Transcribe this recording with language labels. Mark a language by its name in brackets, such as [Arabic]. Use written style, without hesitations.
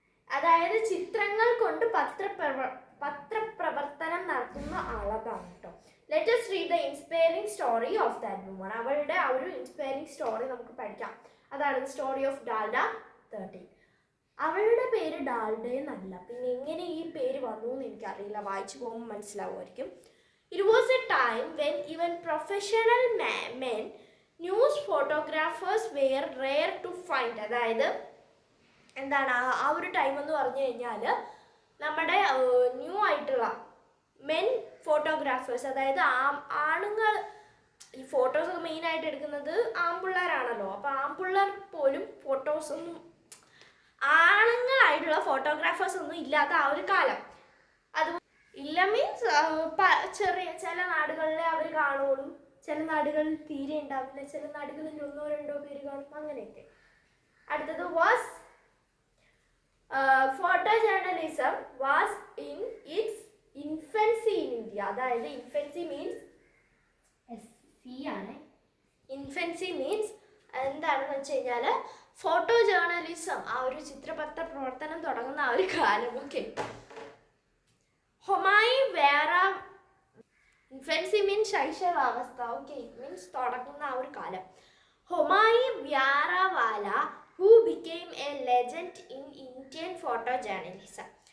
[Malayalam] അതായത് ചിത്രങ്ങൾ കൊണ്ട് പത്രപ്രവർത്തനം നടത്തുന്ന ആളാണ് കേട്ടോ. [English] Let us read the inspiring story of that woman. [Malayalam] അവളുടെ ആ ഒരു ഇൻസ്പയറിംഗ് സ്റ്റോറി നമുക്ക് പഠിക്കാം. അതാണ് സ്റ്റോറി ഓഫ് ഡാൽഡ 13. അവളുടെ പേര് ഡാൽഡ എന്നല്ല, പിന്നെ എങ്ങനെ ഈ പേര് വന്നു എന്ന് എനിക്കറിയില്ല, വായിച്ചു പോകുമ്പോൾ മനസ്സിലാവുമായിരിക്കും. [English] It was a time when even professional men, news photographers were rare to find. [Malayalam] അതായത് എന്താണ് ആ ഒരു ടൈം എന്ന് പറഞ്ഞു കഴിഞ്ഞാൽ നമ്മുടെ ന്യൂ ആയിട്ടുള്ള മെൻ ഫോട്ടോഗ്രാഫേഴ്സ്, അതായത് ആണുങ്ങൾ, ഈ ഫോട്ടോസ് മെയിനായിട്ട് എടുക്കുന്നത് ആൺപിള്ളേരാണല്ലോ. അപ്പോൾ ആൺപിള്ളേർ പോലും ഫോട്ടോസൊന്നും, ആണുങ്ങളായിട്ടുള്ള ഫോട്ടോഗ്രാഫേഴ്സ് ഒന്നും ഇല്ലാത്ത ആ ഒരു കാലം. അത് ഇല്ല മീൻസ് ചെറിയ ചില നാടുകളിലെ അവർ കാണുള്ളൂ, ചില നാടുകളിൽ തീരെ ഉണ്ടാവില്ല, ചില നാടുകളിൽ 1-2 പേര് കാണും, അങ്ങനെയൊക്കെ. [English] അടുത്തത് was photojournalism was in its infancy in India. [Malayalam] അതായത് ഇൻഫൻസി മീൻസ് ആണ്. ഇൻഫൻസി മീൻസ് എന്താണെന്ന് വെച്ച് കഴിഞ്ഞാൽ ഫോട്ടോ ജേർണലിസം, ആ ഒരു ചിത്രപത്ര പ്രവർത്തനം തുടങ്ങുന്ന ആ ഒരു കാലം. ഓക്കെ, ഹൊമായി വേറ, ഇൻഫൻസി മീൻസ് ശൈശവാവസ്ഥ. ഓക്കെ, മീൻസ് തുടങ്ങുന്ന ആ ഒരു കാലം. [English] Homai Vyarawalla who became a legend in Indian photojournalism.